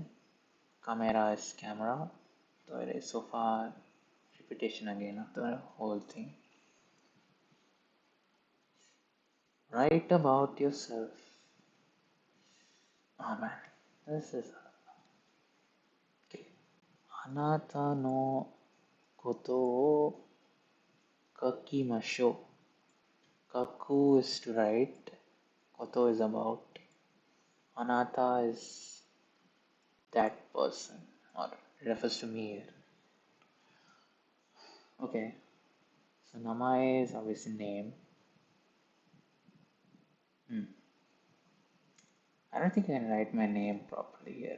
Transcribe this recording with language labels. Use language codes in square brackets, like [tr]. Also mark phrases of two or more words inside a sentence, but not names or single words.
[en] Camera is camera. Toilet is sofa. Repetition again of the whole thing. Write about yourself. Oh man, this is okay. [ja] あなたのことを書きましょう. [en] Kaku is to write. Koto is about. Anata is that person or refers to me here. Okay. So namae is obviously name. I don't think I can write my name properly here.